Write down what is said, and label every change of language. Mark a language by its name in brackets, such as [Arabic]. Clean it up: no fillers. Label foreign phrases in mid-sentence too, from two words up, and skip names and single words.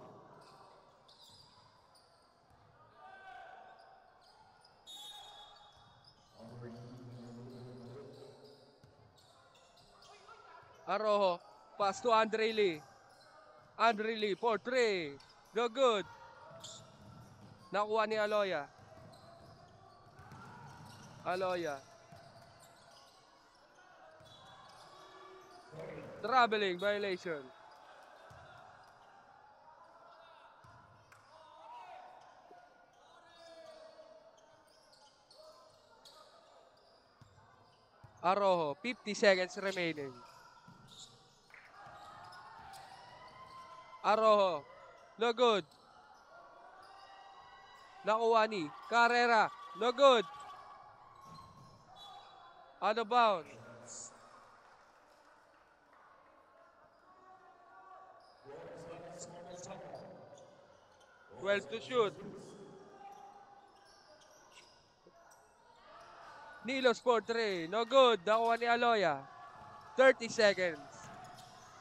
[English] Arrojo. Pass to Andre Lee. Andre Lee for 3. No good. [Filipino] Nakuha ni Aloya. [English] Traveling violation. Arrojo, 50 seconds remaining. Arrojo, no good. [Filipino] Nakuha ni Carrera, [English] no good. Out of bound. Well to shoot. Nilos for 3. No good. [Filipino] Nakuha ni Aloya. [English] 30 seconds.